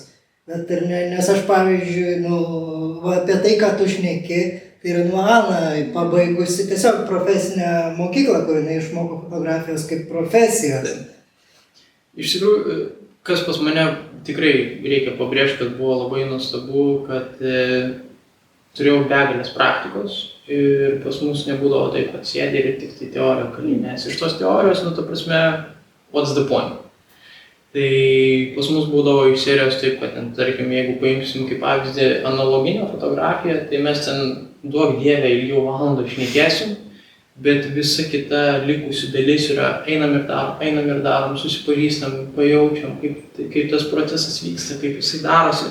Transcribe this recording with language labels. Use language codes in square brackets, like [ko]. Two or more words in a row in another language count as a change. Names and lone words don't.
[lt] Bet ir nes aš, pavyzdžiui, apie tai, ką tu šneki, tai yra Ana pabaigusi tiesiog profesinę mokyklą, kur jinai išmoko fotografijos kaip profesijos. Iš tikrųjų, kas pas mane tikrai reikia pabrėžti, kad buvo labai nuostabu, kad turėjau begalės praktikos ir pas mus nebūdavo taip, kad sėdė ir tik tai teoriją kali, nes iš tos teorijos, ta prasme, [en] what's the point? [lt] Tai pas mus būdavo iš serijos taip, kad, tarkim, jeigu paimsim kaip pavyzdį analoginę fotografiją, tai mes ten duok dievę ilgiau valandą šnekėsim, bet visa kita likusi dalis yra einam ir darom, susipažįstam, pajaučiam, kaip tas procesas vyksta, kaip jisai darosi.